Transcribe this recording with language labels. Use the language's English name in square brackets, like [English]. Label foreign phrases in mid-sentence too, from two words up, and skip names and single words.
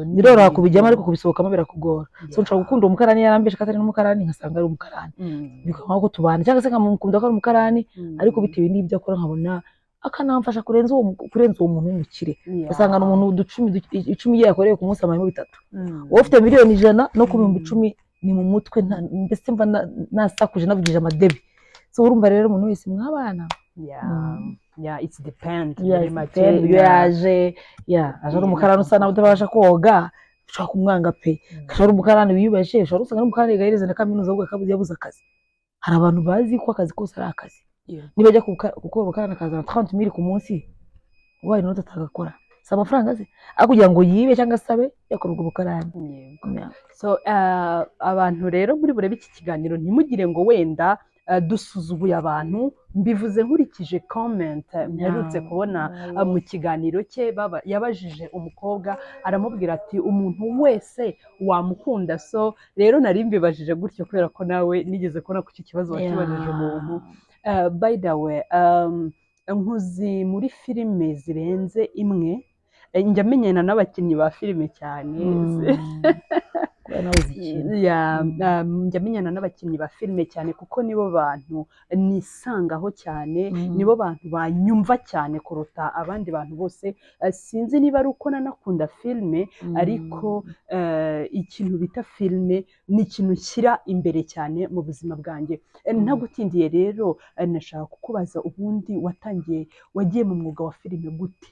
[Kinyarwanda] ni biroroha kubijyamo ariko kubisohokamo birakugora so nshobora gukunda umukarani yarambeje katari n'umukarani nkasanga ari umukarani bikaba ko tubana cyangwa se nkamukunda ko ari umukarani ariko bitewe n'ibyo akora nkabona akanamfasha kurenza uwo muntu w'umukire usanga umuntu 10 yakoreye ku munsi amayemo 3 wowe ufite miliyoni 100 no ku 10 ni mu mutwe mbese mva nasakuje navugije amadebe so urumva rero umuntu wese mwabana [English] it's depend very much [Kinyarwanda] yaje aje umukarani usa nawe utabasha koga ushaka kumwanga pe kashara umukarani wiyubashye ushaka usanga umukarani gahereza na kaminuza ahubwo akabuze yabuze akazi hari abantu bazi ko akazi kose ari akazi niba ajya gukora umukarani akazana 30,000 ku munsi [English] why not [Kinyarwanda] atagakora si amafaranga ze kugira ngo yibe cyangwa sabe yakora ubwo bukarani so abantu rero muri burebe iki kiganiro ntimugire ngo wenda dusuzuguye abantu mbivuze nkurikije comment mperutse kubona mu kiganiro cye yabajije umukobwa aramubwira ati umuntu wese wamukunda so rero nari mbibajije gutyo kubera ko nawe nigeze kubona ku kibazo wakibajije umuntu [English] by the way [Kinyarwanda] nkuzi muri filime zirenze imwe njya menyana n'abakinnyi ba filime cyane njya menyana n'abakinnyi ba filime cyane kuko nibo bantu nisangaho cyane nibo bantu banyumva cyane kuruta abandi bantu bose sinzi niba ari uko nanakunda filime ariko ikintu bita filime ni ikintu nshyira imbere cyane mu buzima bwanjye ntagutindiye rero nashaka kukubaza ubundi wagiye mu mwuga wa filime gute